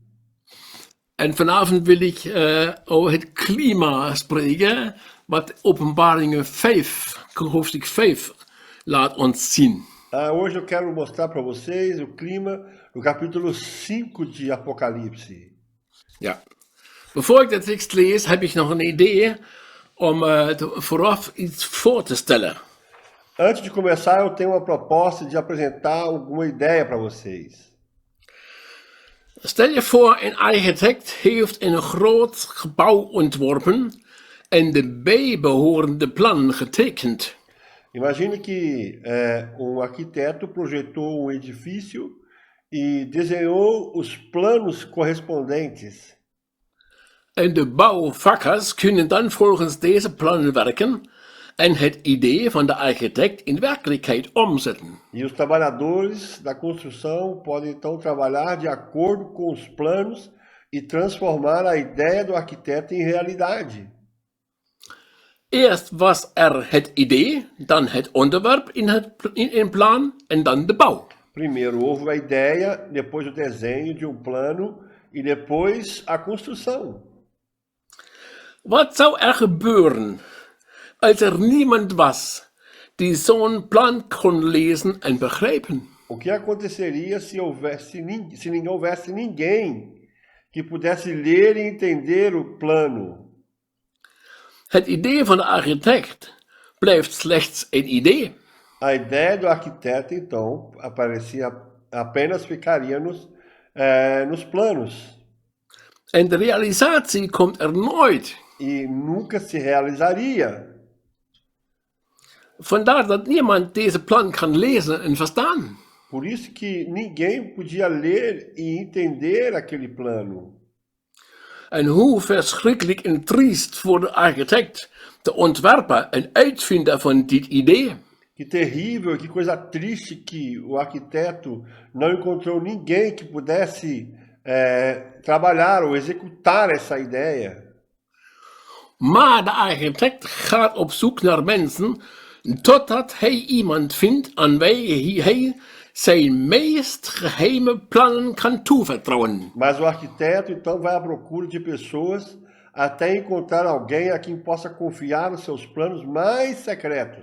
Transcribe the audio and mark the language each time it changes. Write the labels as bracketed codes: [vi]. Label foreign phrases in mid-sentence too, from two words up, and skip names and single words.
[nl] En vanavond wil ik over het klima spreken, wat Openbaringen 5, hoofdstuk 5, laat ons zien. [pt] Hoje eu quero mostrar para vocês o clima no capítulo 5 de Apocalipse. [nl] Ja. Voor ik de tekst lees, heb ik nog een idee om vooraf iets voor te stellen. [pt] Antes de começar, eu tenho uma proposta de apresentar alguma ideia para vocês. [nl] Stel je voor, een architect heeft een groot gebouw ontworpen en de bijbehorende plan getekend. [pt] Imagine que arquiteto projetou edifício e desenhou os planos correspondentes. [nl] En de bouwvakkers kunnen dan volgens deze plannen werken en het idee van de architect in werkelijkheid omzetten. [pt] E os trabalhadores da construção podem então trabalhar de acordo com os planos e transformar a ideia do arquiteto em realidade. [nl] Eerst was het idee, dan het onderwerp in plan en dan de bouw. [pt] Primeiro houve a ideia, depois o desenho de plano e depois a construção. [nl] Wat zou gebeuren als niemand was die zo'n plan kon lezen en begrijpen? [pt] O que aconteceria se não houvesse ninguém que pudesse ler e entender o plano? [nl] Het idee van de architect blijft slechts een idee. [pt] A ideia do arquiteto, então, apenas ficaria nos planos [nl] En de realisatie komt er nooit. [pt] e nunca se realizaria. [nl] Vandaar dat niemand deze plan kan lezen en verstaan. [pt] Por isso que ninguém podia ler e entender aquele plano. [nl] En hoe verschrikkelijk en triest voor de architect, de ontwerper en uitvinder van dit idee. [pt] Que terrível, que coisa triste que o arquiteto não encontrou ninguém que pudesse trabalhar ou executar essa ideia. [nl] Maar de architect gaat op zoek naar mensen totdat hij iemand vindt aan wie hij zijn meest geheime plannen kan toevertrouwen. [pt] Mas o arquiteto então vai à procura de pessoas até encontrar alguém a quem possa confiar os seus planos mais secretos.